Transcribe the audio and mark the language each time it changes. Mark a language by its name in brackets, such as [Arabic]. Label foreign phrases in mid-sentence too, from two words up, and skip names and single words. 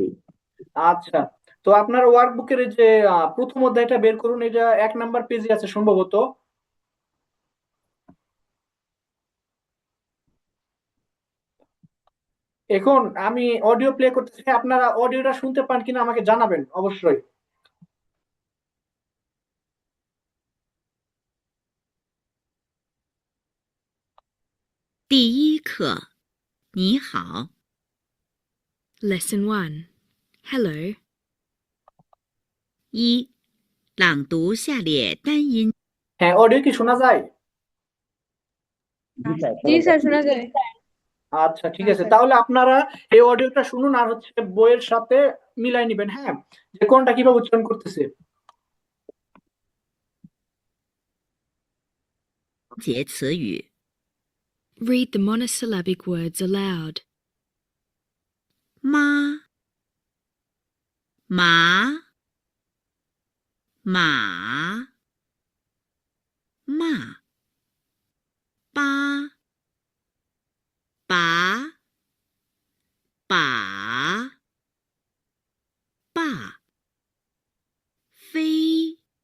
[Bangla] আচ্ছা, তো আপনার ওয়ার্কবুকের এই যে প্রথম অধ্যায়টা বের করুন, এটা 1 নাম্বার পেজে আছে সম্ভবত। এখন আমি অডিও প্লে করতেছি, আপনারা অডিওটা শুনতে পান কিনা আমাকে জানাবেন অবশ্যই। [Chinese] 第一课，你好。Lesson 1. Hello. 一、朗读下列单音。 [Bangla] হ্যাঁ, অডিও কি শোনা যায়? জি স্যার জি শোনা স্যার, যাচ্ছে। শোনা যায়। আচ্ছা, ঠিক আছে, তাহলে আপনারা এই অডিওটা শুনুন আর হচ্ছে বইয়ের সাথে মিলাই নিবেন, হ্যাঁ, যে কোনটা কিভাবে উচ্চারণ করতেছে। [Chinese] 节词语。 [English] Read the monosyllabic words aloud. [Chinese] 妈、马、马、骂、八、拔、把、爸、飞、